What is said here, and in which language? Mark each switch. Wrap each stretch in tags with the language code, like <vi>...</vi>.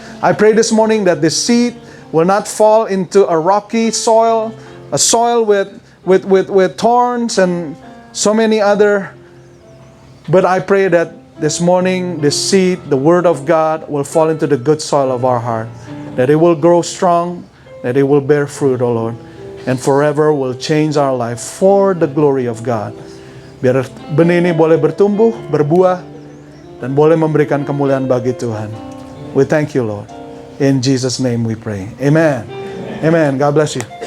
<en>I pray this morning that the seed will not fall into a rocky soil, a soil with thorns and so many other. But I pray that this morning, the seed, the word of God will fall into the good soil of our heart. That it will grow strong, that it will bear fruit, O Lord. And forever will change our life for the glory of God.</en> <id>Biar benih ini boleh bertumbuh, berbuah, dan boleh memberikan kemuliaan bagi Tuhan.</id> <en>We thank you, Lord. In Jesus' name we pray. Amen. Amen. God bless you.</en>